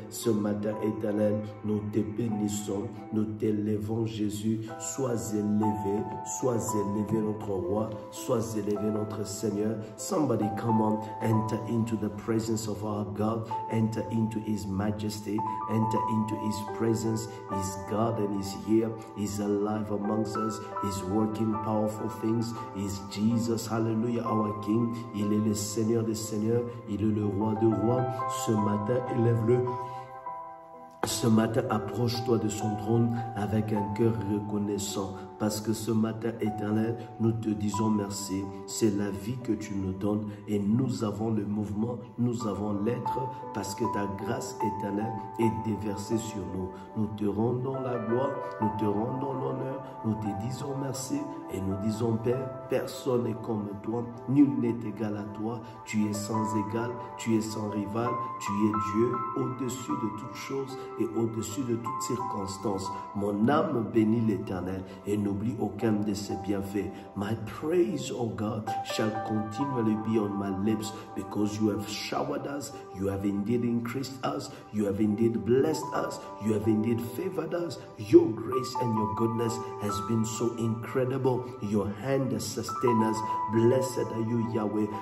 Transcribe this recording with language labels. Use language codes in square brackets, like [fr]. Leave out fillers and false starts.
[fr] Ce matin éternel, nous te bénissons, nous t'élevons, Jésus. Sois élevé notre roi, sois élevé notre Seigneur. [en] Somebody come on, enter into the presence of our God, enter into His majesty, enter into His presence. He's God and He's here, He's alive amongst us, He's working powerful things. He's Jesus, hallelujah, our King. [fr] Il est le Seigneur des Seigneurs, il est le Roi des Rois. Ce matin, élève-le. Ce matin, approche-toi de son trône avec un cœur reconnaissant. Parce que ce matin éternel, nous te disons merci. C'est la vie que tu nous donnes et nous avons le mouvement, nous avons l'être parce que ta grâce éternelle est déversée sur nous. Nous te rendons la gloire, nous te rendons l'honneur, nous te disons merci et nous disons Père, personne n'est comme toi, nul n'est égal à toi. Tu es sans égal, tu es sans rival, tu es Dieu au-dessus de toutes choses et au-dessus de toutes circonstances. Mon âme bénit l'Éternel et n'oublie aucun de ses bienfaits. [en] My praise, O God, shall continually be on my lips because you have showered us, you have indeed increased us, you have indeed blessed us, you have indeed favored us. Your grace and your goodness has been so incredible. Your hand has sustained us. Blessed are you, Yahweh.